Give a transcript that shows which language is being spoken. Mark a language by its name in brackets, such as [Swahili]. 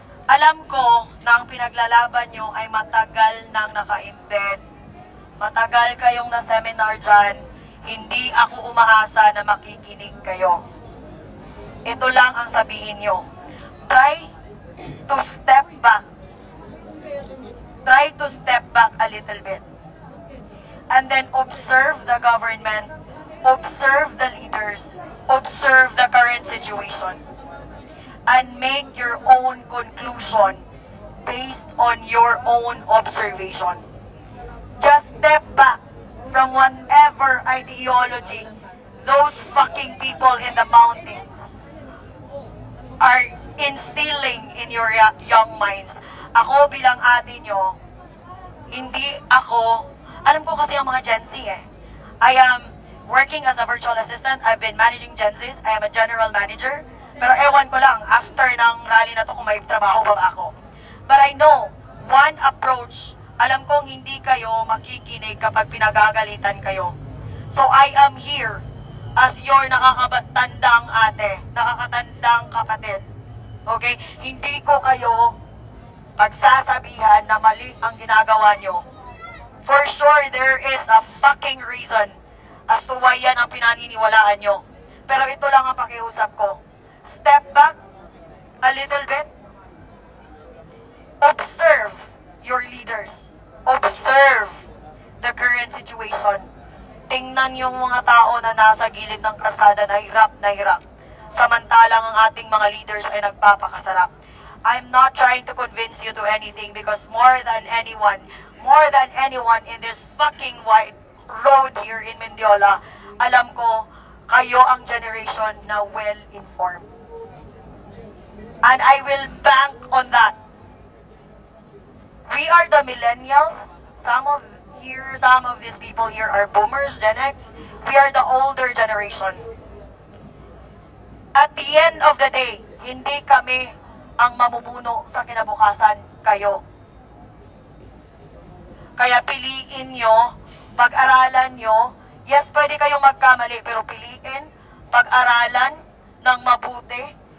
[Filipino] Alam ko na ang pinaglalaban nyo ay matagal nang naka-embed. Matagal kayong na-seminar dyan. Hindi ako umaasa na makikinig kayo. Ito lang ang sabihin nyo. [English] Try to step back. Try to step back a little bit. And then observe the government. Observe the leaders. Observe the current situation. And make your own conclusion based on your own observation. Just step back from whatever ideology those fucking people in the mountains are instilling in your young minds. [Filipino] Ako bilang ate nyo, hindi ako, alam ko kasi ang mga Gen Z eh. [English] I am working as a virtual assistant. I've been managing Gen Zs. I am a general manager. [Filipino] Pero ewan ko lang, after ng rally na to kung may trabaho ba ako. [English] But I know, one approach, [Filipino] alam kong hindi kayo makikinig kapag pinagagalitan kayo. [English] So I am here as your [Filipino] nakakatandang ate, nakakatandang kapatid. [English] Okay? [Filipino] Hindi ko kayo pagsasabihan na mali ang ginagawa nyo. [English] For sure, there is a fucking reason as to why [Filipino] yan ang pinaniniwalaan nyo. Pero ito lang ang pakiusap ko. [English] Step back a little bit. Observe your leaders. Observe the current situation. [Filipino] Tingnan yung mga tao na nasa gilid ng kalsada na hirap. Samantalang ang ating mga leaders ay nagpapakasarap. [English] I'm not trying to convince you to anything because more than anyone in this fucking wide road here in Mendiola, [Filipino] alam ko, kayo ang generation na well-informed. [English] And I will bank on that. We are the millennials. Some of these people here are boomers, Gen X. We are the older generation. At the end of the day, [Filipino] hindi kami ang mamumuno sa kinabukasan, kayo. Kaya piliin nyo, pag-aralan nyo. Yes, pwede kayong magkamali, pero piliin, pag-aralan ng mabuti.